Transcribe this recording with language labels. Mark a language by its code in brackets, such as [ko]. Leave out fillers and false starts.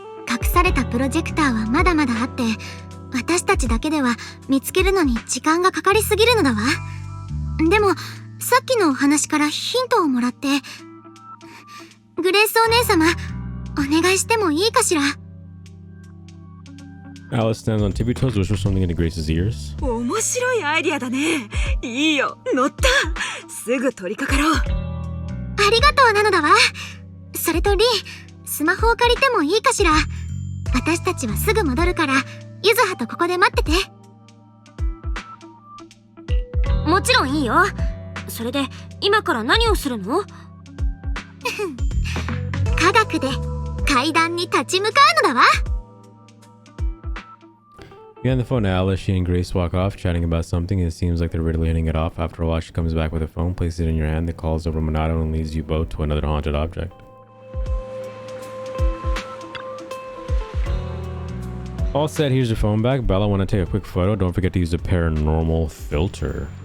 [ja] 隠されたプロジェクターはまだまだあって、私たちだけでは見つけるのに時間がかかりすぎるのだわ。でもさっきのお話からヒントをもらって、グレースお姉様お願いしてもいいかしら。 [en] Alice stands on tippy toes, whispers something into Grace's ears. [ja] 面白いアイディアだね。いいよ、乗った。すぐ取り掛かろう。ありがとうなのだわ。それとリン、スマホを借りてもいいかしら。私たちはすぐ戻るから、ゆずはとここで待ってて。もちろんいいよ。それで今から何をするの？科学で階段に立ち向かうのだわ。 [en] You hand the phone to Alice. She and Grace walk off, chatting about something. It seems like they're really hitting it off. After a while, she comes back with a phone, places it in your hand, that calls over Monado and leads you both to another haunted object. All set, here's your phone back. Bella, want to take a quick photo? Don't forget to use the paranormal filter.